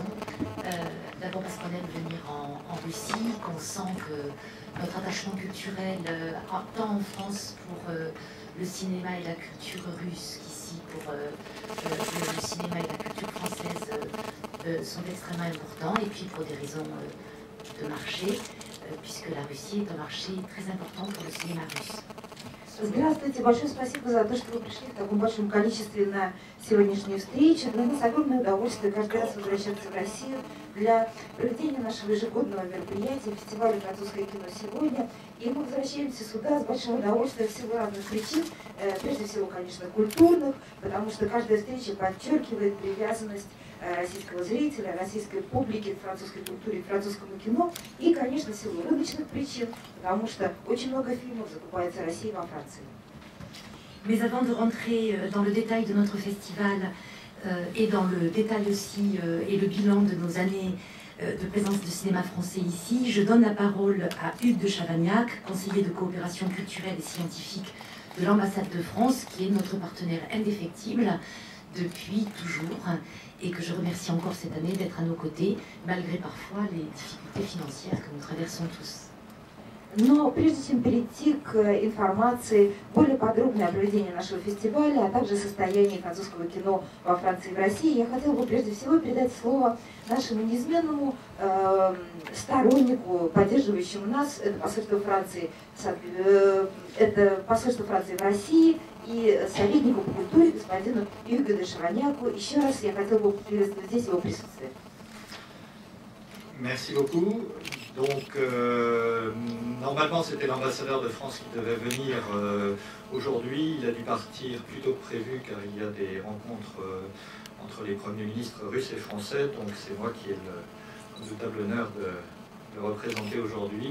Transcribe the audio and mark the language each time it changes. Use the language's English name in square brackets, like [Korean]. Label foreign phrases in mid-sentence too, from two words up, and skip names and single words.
[French] D'abord parce qu'on aime venir en Russie, qu'on sent que notre attachement culturel, tant en France pour le cinéma et la culture russe qu'ici pour le cinéma et la culture française sont extrêmement importants, et puis pour des raisons de marché, puisque la Russie est un marché très important pour le cinéma russe. [Russian] Здравствуйте, большое спасибо за то, что вы пришли в таком большом количестве на сегодняшнюю встречу. Для нас огромное удовольствие каждый раз возвращаться в Россию для проведения нашего ежегодного мероприятия, фестиваля «Французское кино сегодня». И мы возвращаемся сюда с большим удовольствием в силу разных причин, прежде всего, конечно, культурных, потому что каждая встреча подчеркивает привязанность российского зрителя, российской публики к французской культуре, к французскому кино, и, конечно, в силу рыночных причин, потому что очень много фильмов закупается Россией во Франции. [French] Mais avant de rentrer dans le détail de notre festival et dans le détail aussi et le bilan de nos années de présence de cinéma français ici, je donne la parole à Hugues de Chavagnac, conseiller de coopération culturelle et scientifique de l'ambassade de France, qui est notre partenaire indéfectible depuis toujours, et que je remercie encore cette année d'être à nos côtés, malgré parfois les difficultés financières que nous traversons tous. [Russian] Но прежде чем перейти к информации более подробной о проведении нашего фестиваля, а также состоянии французского кино во Франции и в России, я хотела бы прежде всего передать слово нашему неизменному стороннику, поддерживающему нас, это посольство Франции в России, и советнику по культуре господину Югу де Шавагняку. Еще раз я хотела бы приветствовать здесь его присутствие. [French] Merci beaucoup. Donc, normalement, c'était l'ambassadeur de France qui devait venir aujourd'hui. Il a dû partir plus tôt que prévu car il y a des rencontres entre les premiers ministres russes et français. Donc, c'est moi qui ai le redoutable honneur de le représenter aujourd'hui.